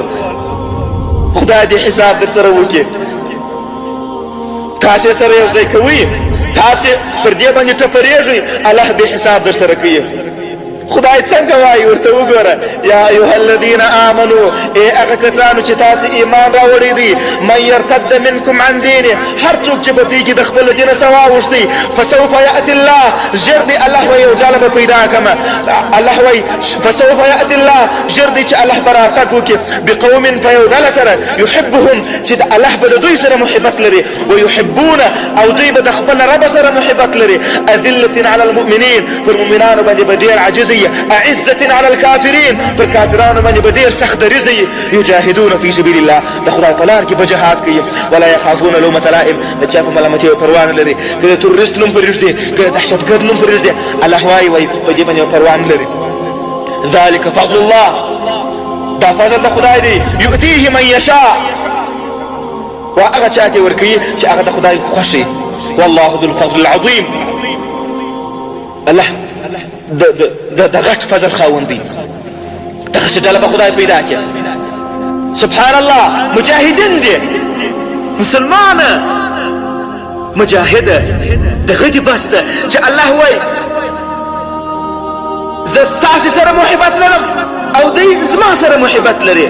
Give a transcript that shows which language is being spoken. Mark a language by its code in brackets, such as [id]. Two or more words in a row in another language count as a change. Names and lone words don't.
[ps] خدای دې حساب در سره وکړي. تاسې سره یو ځای کوي، تاسې پر دې باندې ټپرېږئ، الله به حساب در سره کوي. خدای څنګه وایي ورته وګوره، [ar] یا ایها الذین آمنو، [ps] ای هغه کسانو چې تاسې ایمان راوړی دی، [ar] من یرتد منکم عن دینه، [ps] هر څوک چې په دې کې د خپل دینه څه واوښتي، [ar] فسوف یأتی الله، [ps] ژر دی الله وایي یو ځاله به پیدا کړمه. الله وایي [ar] فسوف یأتی الله، [ps] ژر دی چې الله به راتګ وکړي بقوم په یو ډله سره یحبهم، چې د الله به د دوی سره محبت لري، ویحبونه، او دوی به د خپل رب سره محبت لري. [ar] اذلة علی المؤمنین، [ps] پر مؤمنانو باندې به ډېر عاجز، [ar] اعزة على الكافرين، [ps] پر کافرانو باندې به ډېر سخت دریځي. [ar] یجاهدون فی سبیل الله، [ps] د خدای په لار کې به جهاد کوي. [ar] ولا یخافون لومة لائم، [ps] د چا په ملامتۍ پروا نه لري، که د تروریست نوم پرېږدي، که د دهشتګرد نوم پرېږدي، الله وایي په دې باندې پروا نه لري. [ar] ذلك فضل الله، [ps] دا فضل د خدای دی، [ar] یؤتیه من یشاء، [ps] و هغه چا ته ورکوي چې هغه د خدای خوښ. [ar] والله ذو الفضل العظیم، [ps] الله د غټ فضل خاوند دی. دغه چې ډله به خدای پیدا کړي. [ar] سبحان الله، [ps] مجاهدین دي، مسلمانه مجاهده، دغه دې بس ده چې الله وایي زه ستاسې سره محبت لرم او دوی زما سره محبت لري.